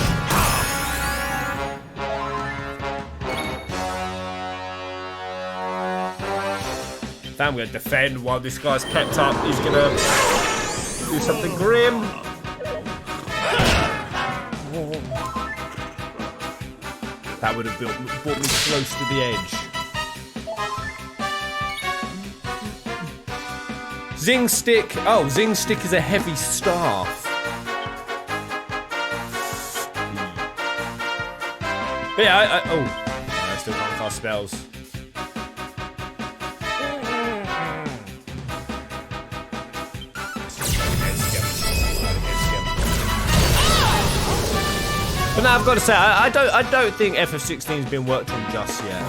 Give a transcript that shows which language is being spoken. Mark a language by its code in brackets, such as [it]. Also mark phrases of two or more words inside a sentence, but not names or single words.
[en] I'm going to defend while this guy's pepped up. He's going to do something grim. That That would have brought me close to the edge. Zing stick. Oh, zing stick is a heavy staff. But yeah, I still can't cast spells. But now I've got to say, I don't think FF16's been worked on just yet.